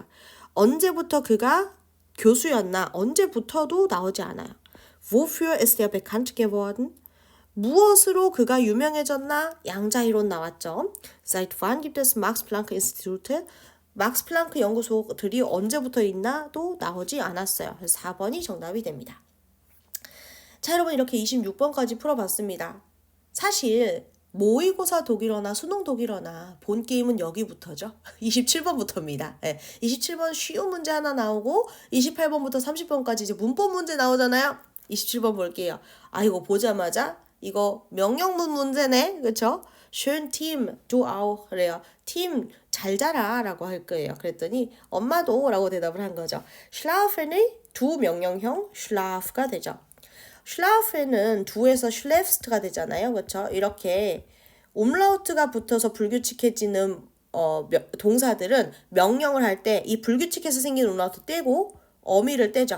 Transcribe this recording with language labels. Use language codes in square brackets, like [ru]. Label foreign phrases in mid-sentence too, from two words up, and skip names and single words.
[ko] 언제부터 그가 교수였나? 언제부터도 나오지 않아요. [de] Wofür ist er bekannt geworden? [ko] 무엇으로 그가 유명해졌나? 양자이론 나왔죠. [de] Seit wann gibt es Max Planck Institute? [ko] 막스 플랑크 연구소들이 언제부터 있나도 나오지 않았어요. 그래서 4번이 정답이 됩니다. 자, 여러분 이렇게 26번까지 풀어봤습니다. 사실 모의고사 독일어나 수능 독일어나 본 게임은 여기부터죠. 27번부터입니다. 네, 27번 쉬운 문제 하나 나오고 28번부터 30번까지 이제 문법 문제 나오잖아요. 27번 볼게요. 이거 보자마자 이거 명령문 문제네. 그쵸? [de] schön Team, du auch 그래요. [ko] 팀 잘 자라 라고 할 거예요. 그랬더니 엄마도 라고 대답을 한 거죠. schlafen의 두 명령형 schlaf가 되죠. schlafen은 두에서 schläfst가 되잖아요. 그렇죠? 이렇게 umlaut가 붙어서 불규칙해지는 동사들은 명령을 할 때 이 불규칙해서 생긴 umlaut 떼고 어미를 떼죠.